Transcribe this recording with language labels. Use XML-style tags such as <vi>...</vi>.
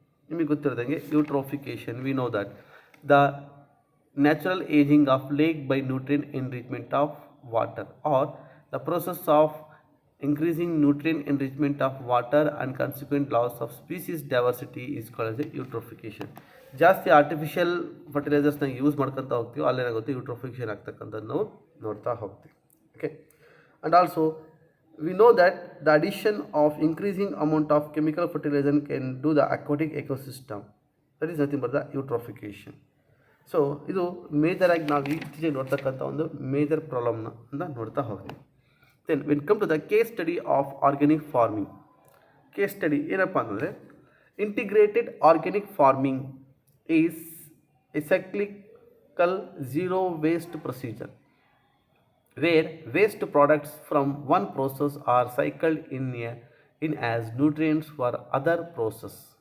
<kn>ನಿಮಗೆ ಗೊತ್ತಿರೋದಂಗೆ</kn> <en>eutrophication, we know that the natural aging of lake by nutrient enrichment of water, or the process of increasing nutrient enrichment of water and consequent loss of species diversity is called as eutrophication.</en> <kn>ಜಾಸ್ತಿ artificial ಫರ್ಟಿಲೈಸರ್ಸ್ನ use ಮಾಡ್ಕೊತಾ ಹೋಗ್ತೀವಿ, ಅಲ್ಲೇನಾಗುತ್ತೆ, eutrophication ಆಗ್ತಕ್ಕಂಥದ್ದು ನಾವು ನೋಡ್ತಾ ಹೋಗ್ತೀವಿ.</kn> <en>Okay, and also we know that the addition of increasing amount of chemical fertilizer can do the aquatic ecosystem, that is nothing but the eutrophication.</en> <kn>So ಇದು ಮೇಜರಾಗಿ ನಾವು ಇತ್ತೀಚೆಗೆ ನೋಡ್ತಕ್ಕಂಥ ಒಂದು ಮೇಜರ್ ಪ್ರಾಬ್ಲಮ್ನ ಅಂತ ನೋಡ್ತಾ ಹೋಗ್ತೀವಿ.</kn> <en>Then when come to the case study of organic farming, case study</en> <kn>ಏನಪ್ಪ ಅಂತಂದರೆ,</kn> <en>integrated organic farming is a cyclical zero waste procedure where waste products from one process are cycled in as nutrients for other process.</en>